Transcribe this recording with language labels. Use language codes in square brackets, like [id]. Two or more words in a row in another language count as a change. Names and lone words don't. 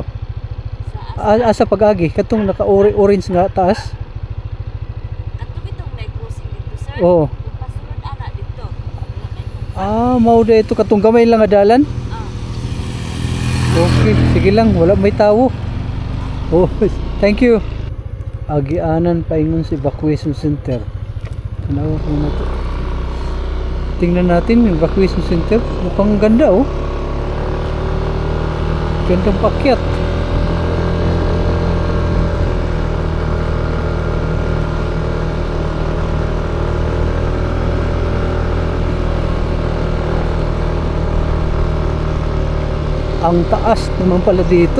[ceb] Asa pag-agi katong naka-orange nga taas. Ato bitong may crossing dito, sir. Oo. Pasunod ana dito. Mao da ito katong gamay lang nga dalan. Okay, sige lang, wala may tawo. [en] Oh, thank you. [ceb] Agianan paingon sa [en] evacuation center. [ceb] Tanaw ko na to. [tl] Tingnan natin yung [en] evacuation center. [tl] Mukhang ganda, oh. Gandang pakyat. Ang taas naman pala dito.